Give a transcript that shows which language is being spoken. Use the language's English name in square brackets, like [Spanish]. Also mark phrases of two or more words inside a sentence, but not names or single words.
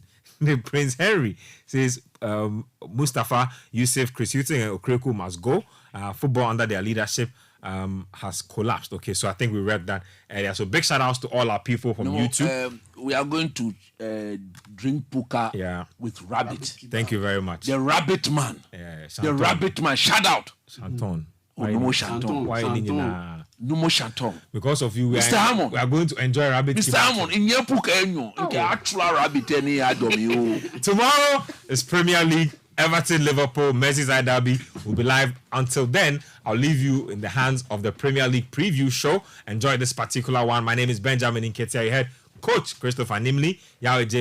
[English] Prince Henry says, Mustafa, Yusuf, Chris Hughton and Okreku must go. Football under their leadership has collapsed. Okay, so I think we read that earlier. So big shout outs to all our people from YouTube. We are going to drink puka with rabbit. Thank you very much. The rabbit man. The rabbit man. Shout out. Shanton. Numo Shanton. Numo Shanton. Because of you, Mr. Hammond, we are going to enjoy rabbit. Mr. Hammond, in your puka enyo. Actual rabbit any adomi. Tomorrow is Premier League. Everton, Liverpool, Merseyside Derby will be live. Until then, I'll leave you in the hands of the Premier League preview show. Enjoy this particular one. My name is Benjamin Nketiah. You heard Coach Christopher Nimley, Yahweh J.